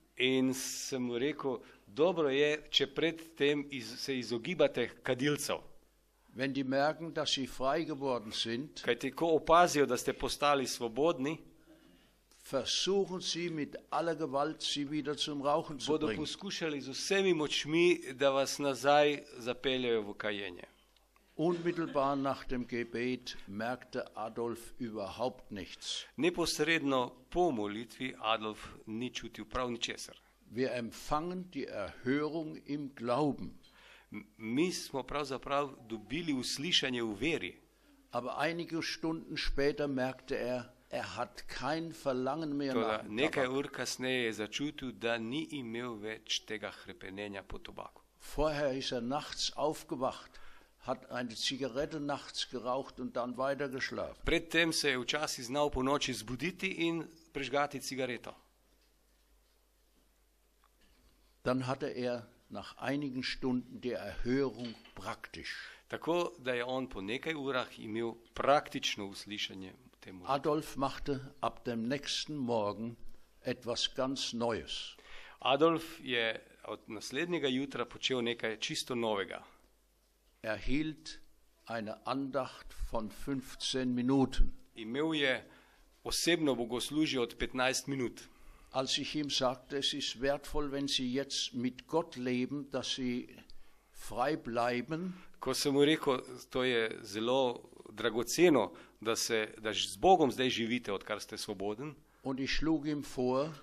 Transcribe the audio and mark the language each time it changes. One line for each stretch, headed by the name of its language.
Slovenian: In sem mu rekel, dobro je, če predtem se izogibate kadilcev.
German: Wenn die merken, dass sie frei geworden sind,
Slovenian: Kajti ko opazijo, da ste postali svobodni,
German: versuchen Sie mit aller Gewalt, Sie wieder zum Rauchen zu
Slovenian: bodo
German: bringen.
Slovenian: poskušali z vsemi močmi, da vas nazaj zapeljajo v kajenje.
German: Unmittelbar nach dem Gebet merkte Adolf überhaupt nichts.
Slovenian: Neposredno po molitvi Adolf ni čutil prav ničesar.
German: Wir empfangen die Erhörung im Glauben.
Slovenian: Mi smo pravzaprav dobili uslišanje v veri,
German: Aber einige Stunden später merkte er hat kein Verlangen mehr nach
Slovenian: toda
German: dem
Slovenian: nekaj
German: Tabak.
Slovenian: ur kasneje je začutil, da ni imel več tega hrepenenja po tobaku.
German: Vorher ist er nachts aufgewacht, hat eine Zigarette nachts geraucht und dann weiter geschlafen.
Slovenian: Predtem se je včasih znal po noči zbuditi in prežgati cigareto.
German: Dann hatte er nach einigen Stunden die Erhörung praktisch.
Slovenian: Tako da je on po nekaj urah imel praktično uslišanje temu.
German: Adolf machte ab dem nächsten Morgen etwas ganz Neues.
Slovenian: Adolf je od naslednjega jutra počel nekaj čisto novega.
German: Er hielt eine Andacht von 15 Minuten.
Slovenian: Imel je osebno bogoslužje od 15 minut.
German: Als ich ihm sagte, es ist wertvoll, wenn Sie jetzt mit Gott leben, dass Sie frei bleiben,
Slovenian: Ko sem mu rekel, to je zelo dragoceno, da z Bogom zdaj živite, odkar ste svoboden,
German: und ich schlug ihm vor,